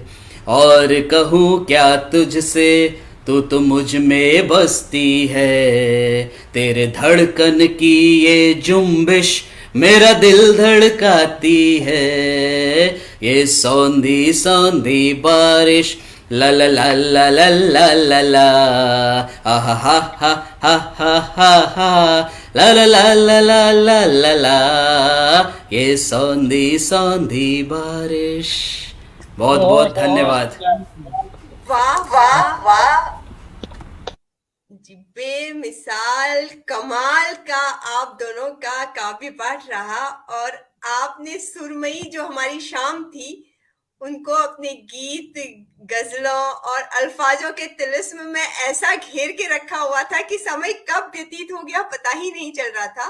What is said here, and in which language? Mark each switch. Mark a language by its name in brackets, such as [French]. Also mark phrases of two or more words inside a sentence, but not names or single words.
[Hindi] और कहूँ क्या तुझसे, तू तो मुझ में बसती है। तेरे धड़कन की ये जुम्बिश मेरा दिल धड़काती है, ये सौंधी सौंधी बारिश ला ला ला ला ला ला ला ला, आहा हा हा हा हा हा हा, ला ला ला ला ला ला ला ला, ये सौंधी सौंधी बारिश। बहुत बहुत धन्यवाद। वाह वाह वाह जी, बेमिसाल कमाल का आप दोनों का काव्य पाठ रहा। और आपने सुरमई जो हमारी शाम थी उनको अपने गीत, गजलों और अल्फाजों के तिलिस्म में ऐसा घेर के रखा हुआ था कि समय कब व्यतीत हो गया पता ही नहीं चल रहा था।